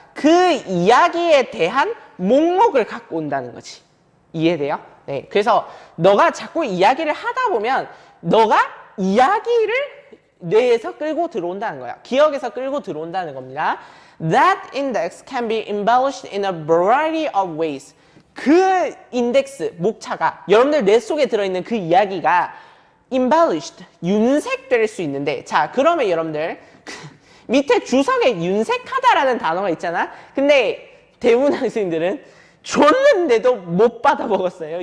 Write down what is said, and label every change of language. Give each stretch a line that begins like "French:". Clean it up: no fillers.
Korean: 그 이야기에 대한 목록을 갖고 온다는 거지. 이해돼요? 네. 그래서 너가 자꾸 이야기를 하다 보면 너가 이야기를 뇌에서 끌고 들어온다는 거야. 기억에서 끌고 들어온다는 겁니다.
English: That index can be embellished in a variety of ways.
Korean: 그 인덱스, 목차가 여러분들 뇌 속에 들어있는 그 이야기가 embellished, 윤색될 수 있는데 자, 그러면 여러분들 밑에 주석에 윤색하다라는 단어가 있잖아. 근데 대부분 학생들은 줬는데도 못 받아 먹었어요.